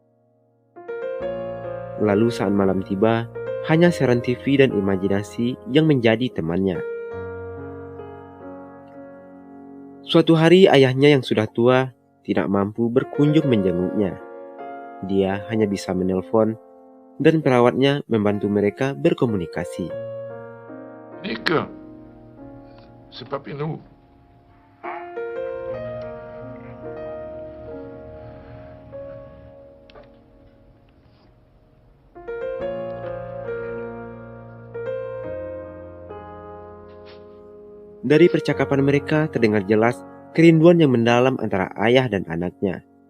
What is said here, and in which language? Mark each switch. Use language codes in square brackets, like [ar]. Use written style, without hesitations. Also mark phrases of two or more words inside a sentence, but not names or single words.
[id] Lalu saat malam tiba, hanya siaran TV dan imajinasi yang menjadi temannya. Suatu hari ayahnya yang sudah tua tidak mampu berkunjung menjenguknya. Dia hanya bisa menelpon dan perawatnya membantu mereka berkomunikasi. [fr] Nick, c'est Papineau. [id] Dari percakapan mereka terdengar jelas kerinduan yang mendalam antara ayah dan anaknya.